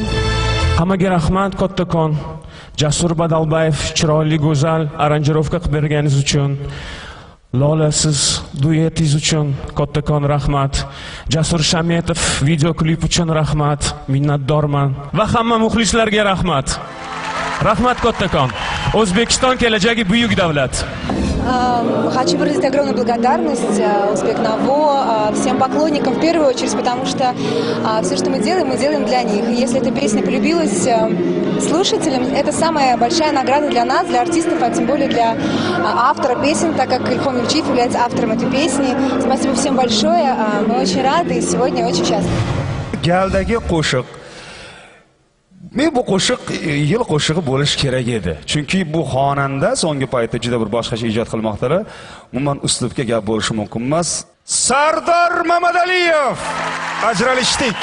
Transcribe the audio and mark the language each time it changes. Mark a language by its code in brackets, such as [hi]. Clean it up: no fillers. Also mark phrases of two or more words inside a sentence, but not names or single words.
[uz] Hammaga rahmat kattakon. Jasur Badalbayev chiroyli go'zal aranjirovka qilib berganingiz uchun, Lola siz duetingiz uchun kattakon rahmat. Jasur Shametov video klip uchun rahmat. Minnatdorman va hamma muxlislarga rahmat. Rahmat kattakon. O'zbekiston kelajagi buyuk davlat. [ru] Хочу выразить огромную благодарность Узбек-Наво, всем поклонникам в первую очередь, потому что все, что мы делаем для них. И если эта песня полюбилась слушателям, это самая большая награда для нас, для артистов, а тем более для автора песен, так как Ильхом Юрчиев является автором этой песни. Спасибо всем большое, мы очень рады и сегодня очень счастливы. [uz] Galdagi qo'shiq. Men bu qo'shiq yil qo'shig'i bo'lishi kerak edi. Chunki bu xonanda so'nggi paytda juda bir boshqacha ijod qilmoqdalar. Umuman uslubga gap bo'lishi mumkin emas. Sardor Mamadaliyev. Ajralishdik.